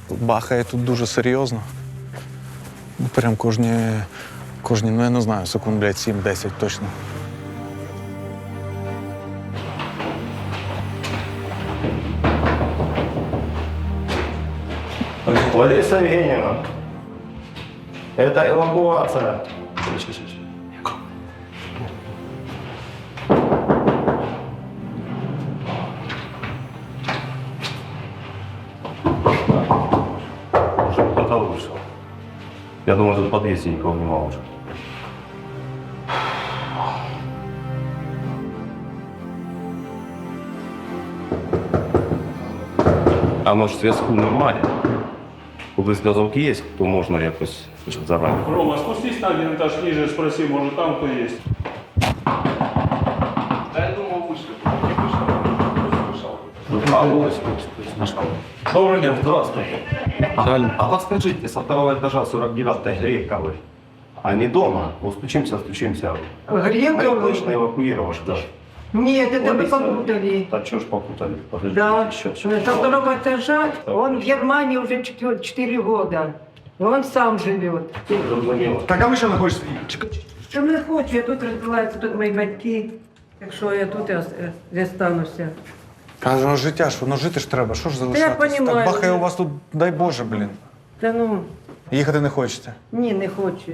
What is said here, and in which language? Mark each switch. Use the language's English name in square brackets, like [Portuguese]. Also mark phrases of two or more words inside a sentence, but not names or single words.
[Ukrainian] Бахає тут дуже серйозно. Прям кожні, ну я не знаю, секунд, блядь, 7-10 точно. [Russian] Лариса Евгеньевна, это эвакуация. Кто-то вышел. Я думаю, что в подъезде никого нема уже. А может, [Ukrainian] зв'язку немає? Коли зв'язок є, то можна якось зарані. [Russian] Рома, спустись на один этаж ниже, спроси, может там кто есть. Да я думал, вышли. Добрый день, здравствуйте. А подскажите, со второго этажа 49-й Грековой, они дома? Вот стучимся. Грековой? Точно эвакуировали, да. Нет, это вы попутали. А что ж попутали? Подождите, Да, еще. со второго этажа. Он в Германии уже 4 года. Он сам живет. [Ukrainian] Так, а ви що не хочете? Що не хочу, я тут розбиваються, тут мої батьки. Так що я тут і остануся. Каже, ну життя ж, воно жити ж треба, що ж залишатися? [Russian] понімаю. [Ukrainian] Так бахає у вас тут, дай Боже, блін. Та ну, Їхати не хочете. ні, не хочу.